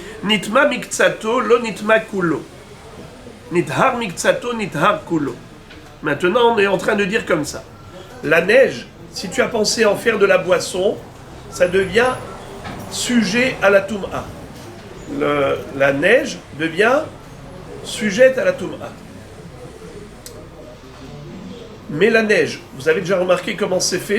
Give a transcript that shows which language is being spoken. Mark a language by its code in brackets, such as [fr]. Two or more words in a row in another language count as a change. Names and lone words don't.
[he] נטמא מקצתו, לא נטמא כולו. נטהר מקצתו, נטהר כולו. [fr] Maintenant, on est en train de dire comme ça. La neige, si tu as pensé en faire de la boisson, ça devient sujet à la Toum'a. La neige devient sujette à la Toum'a. Mais la neige, vous avez déjà remarqué comment c'est fait?